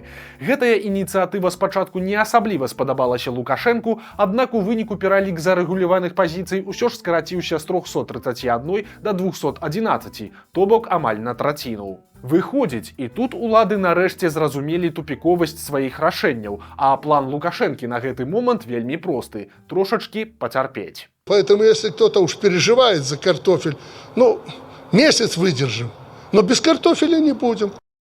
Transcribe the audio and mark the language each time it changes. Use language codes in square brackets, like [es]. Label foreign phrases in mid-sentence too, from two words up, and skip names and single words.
[be] Гэтая ініцыятыва спачатку не асабліва спадабалася Лукашэнку, аднак у выніку пералік зарэгуляваных пазіцый усё ж скараціўся з 331 да 211, то бок амаль на траціну. Выходзіць, і тут улады нарэшце зразумелі тупіковасць сваіх рашэнняў, а план Лукашэнкі на гэты момант вельмі просты – трошачкі пацярпець. [ru] Поэтому если кто-то уж переживает за картофель, месяц выдержим, но без картофеля не будем.